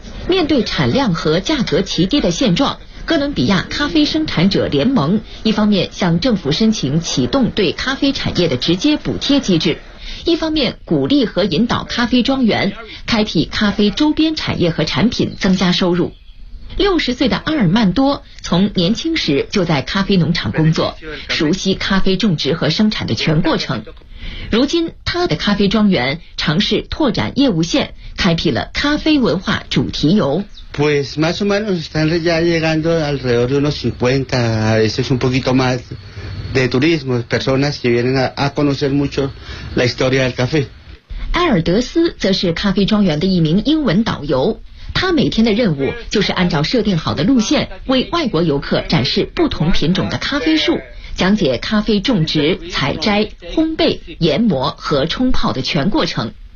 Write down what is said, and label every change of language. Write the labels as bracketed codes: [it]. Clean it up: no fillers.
[zh] 面对产量和价格齐跌的现状，哥伦比亚咖啡生产者联盟一方面向政府申请启动对咖啡产业的直接补贴机制，一方面鼓励和引导咖啡庄园开辟咖啡周边产业和产品增加收入。 60岁的阿尔曼多从年轻时就在咖啡农场工作，熟悉咖啡种植和生产的全过程。如今他的咖啡庄园尝试拓展业务线，开辟了咖啡文化主题游。 [es] Pues más o menos están ya llegando alrededor de unos 50, eso es un poquito más de turismo, personas que vienen a conocer mucho la historia del café. [zh] 埃尔德斯则是咖啡庄园的一名英文导游，他每天的任务就是按照设定好的路线为外国游客展示不同品种的咖啡树，讲解咖啡种植、采摘、烘焙、研磨和冲泡的全过程。